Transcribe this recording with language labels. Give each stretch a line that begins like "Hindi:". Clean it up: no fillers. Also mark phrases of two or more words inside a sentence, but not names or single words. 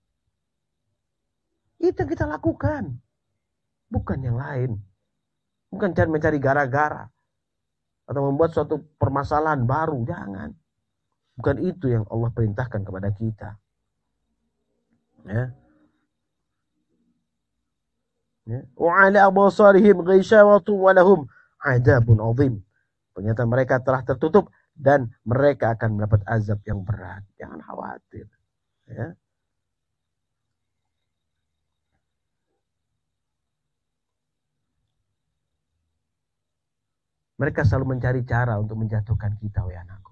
Indonesian: Itu yang kita lakukan. Bukan yang lain. Bukan mencari gara-gara. Atau membuat suatu permasalahan baru. Jangan. Bukan itu yang Allah perintahkan kepada kita. Ya.
Arabic: وعلى أبصارهم غشاوة ولهم عذاب عظيم.
Indonesian: Ternyata mereka telah tertutup dan mereka akan mendapat azab yang berat. Jangan khawatir. Ya. Mereka selalu mencari cara untuk menjatuhkan kita, wahai anakku.